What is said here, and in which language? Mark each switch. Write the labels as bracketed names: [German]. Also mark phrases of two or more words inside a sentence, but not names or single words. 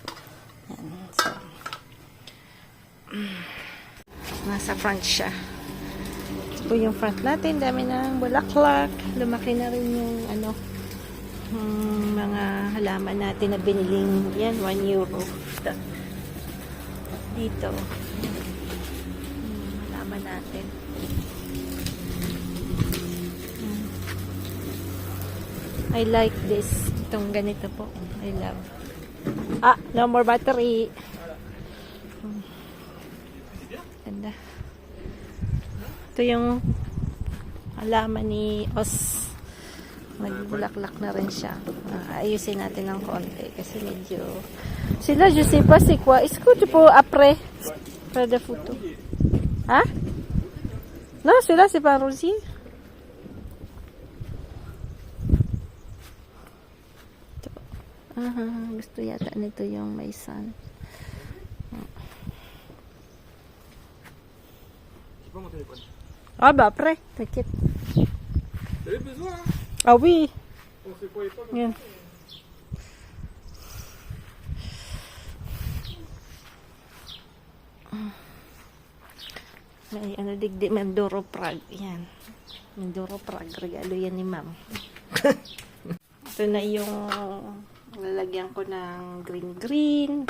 [Filipino] Yan, so nasa front siya. po yung front natin. Dami ng bulaklak. Lumaki na rin yung ano, mga halaman natin na biniling yan, 1 euro. Dito. Halaman natin. [English] I like this. [Filipino] Itong ganito po. [English] I love. No more battery. [Filipino] Ganda. Ito yung halaman ni Os. Nagbulaklak na rin siya. Ayusin natin ng konti kasi medyo... Sila, [French] je sais pas c'est quoi. Est-ce que tu peux après faire des photos? Hein? Non, celui-là c'est pas rosier. [Filipino] Gusto yata nito yung may sun. [French] J'ai pas mon téléphone. Ah bah après, t'inquiète. T'avais besoin, hein? Ah oui. On se croyait pas comme [Filipino] Yan. May ano digdi, Mandoro Prague. Yan. Mandoro Prague. Regalo yan ni ma'am. Ito na yung lalagyan ko ng green.